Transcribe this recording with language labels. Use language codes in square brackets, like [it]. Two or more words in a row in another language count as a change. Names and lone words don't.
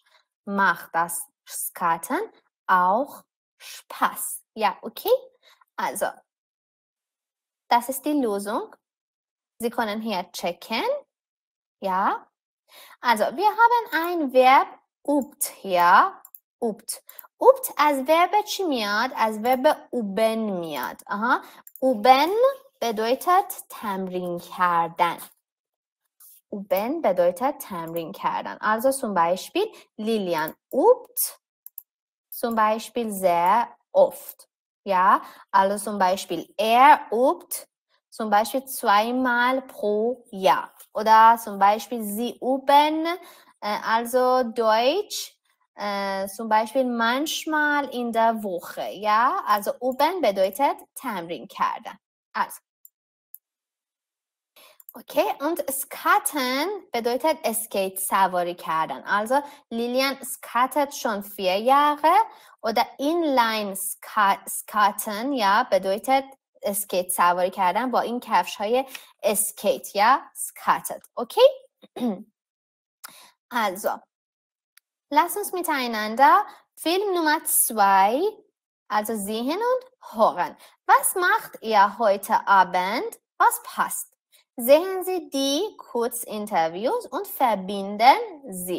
[de] Macht das Skaten auch Spaß. Ja, okay? Also, das ist die Lösung. Sie können hier checken. Ja. Also, wir haben ein Verb übt hier. Übt. Übt [fa] از verb چی میاد؟ از verb üben میاد. Aha. [de] Üben bedeutet [fa] تمرین کردن. [de] Üben bedeutet [fa] تمرین کردن. [de] Also zum Beispiel, Lilian übt zum Beispiel sehr oft. Ja, also zum Beispiel, er übt zum Beispiel 2-mal pro Jahr. Oder zum Beispiel, sie üben also Deutsch zum Beispiel manchmal in der Woche. Ja, also üben bedeutet [fa] تمرین کردن. [de] Also. Okay, und skaten bedeutet Skate [fa] سواری کردن. [de] Also Lilian skatet schon 4 Jahre oder Inline skaten ja bedeutet Skate [fa] سواری کردن با این کفش های اسکیت یا [de] skatet. Okay? Also, lass uns miteinander Film Nummer 2, also sehen und hören. Was macht ihr heute Abend? Was passt? Sehen Sie die Kurzinterviews und verbinden sie.